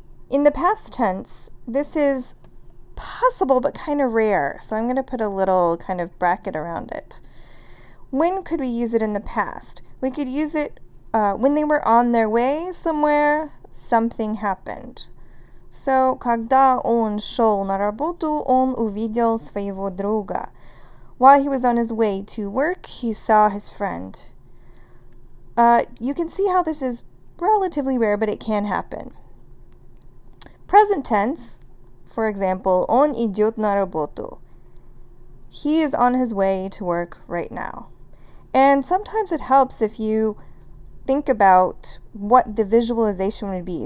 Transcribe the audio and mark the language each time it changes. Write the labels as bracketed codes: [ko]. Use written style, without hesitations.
[en] In the past tense, this is possible but kind of rare, so I'm going to put a little kind of bracket around it. When could we use it in the past? We could use it when they were on their way somewhere, something happened. [ru] So, когда он шел на работу, он увидел своего друга. [en] While he was on his way to work, he saw his friend. You can see how this is relatively rare, but it can happen. Present tense, for example, [ru] он идет на работу. [en] He is on his way to work right now. And sometimes it helps if you think about what the visualization would be.